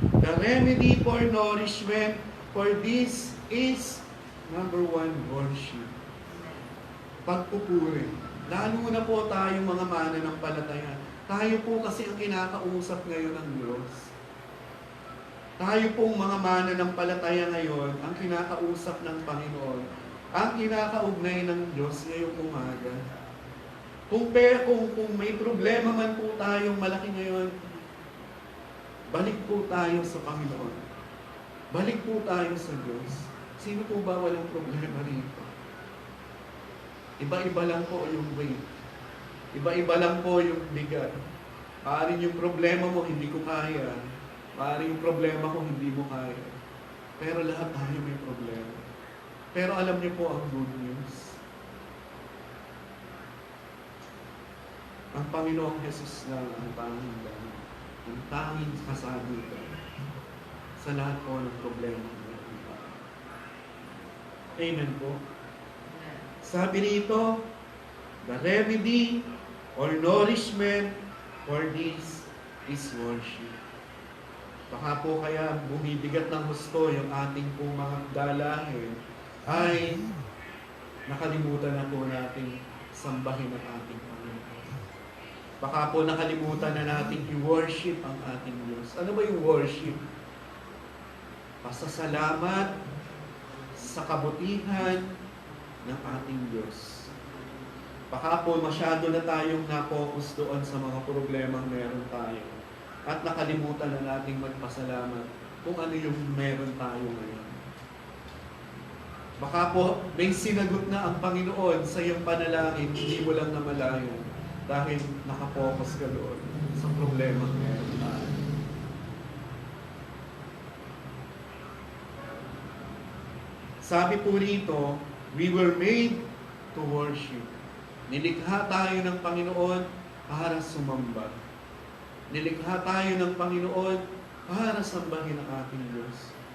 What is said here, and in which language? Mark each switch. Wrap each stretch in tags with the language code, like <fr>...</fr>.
<en>The remedy for nourishment for this is number 1, worship.</en> <tl>Pagpupuri. Lalo na po tayong mga mananampalataya. Tayo po kasi ang kinakausap ngayon ng Diyos. Tayo pong mga mananampalataya ngayon ang kinakausap ng Panginoon. Ang kinakaugnay ng Diyos ngayong umaga. Kung may problema man po tayong malaki ngayon, balik po tayo sa Panginoon. Balik po tayo sa Diyos. Sino po ba walang problema rito? Iba-iba lang po yung weight. Iba-iba lang po yung bigat. Maaaring yung problema mo hindi ko kaya. Maaaring yung problema ko hindi mo kaya. Pero lahat tayo may problema. Pero alam niyo po ang</tl> <en>good news.</en> <tl>Ang Panginoong Jesus lang ang tanging daan. Ang tanging kasagutan sa lahat po ng problema. Amen po. Sabi rito,</tl> <en>the remedy or nourishment for this is worship.</en> <tl>Baka po kaya bumibigat ng husto yung ating pong mga dalahin ay nakalimutan na po natin sambahin ang ating Panginoon. Baka po nakalimutan na natin i-worship ang ating Diyos. Ano ba yung worship? Pasasalamat sa kabutihan ng ating Diyos. Baka po masyado na tayong na-focus doon sa mga problemang meron tayo. At nakalimutan na nating magpasalamat kung ano yung meron tayo ngayon. Baka po may sinagot na ang Panginoon sa iyong panalangin, hindi mo lang namalayan dahil nakapokus ka doon sa problemang meron tayo. Sabi po rito,</tl> <en>we were made to worship.</en> <tl>Nilikha tayo ng Panginoon para sumamba. Nilikha tayo ng Panginoon para sambahin ang ating Diyos.</tl>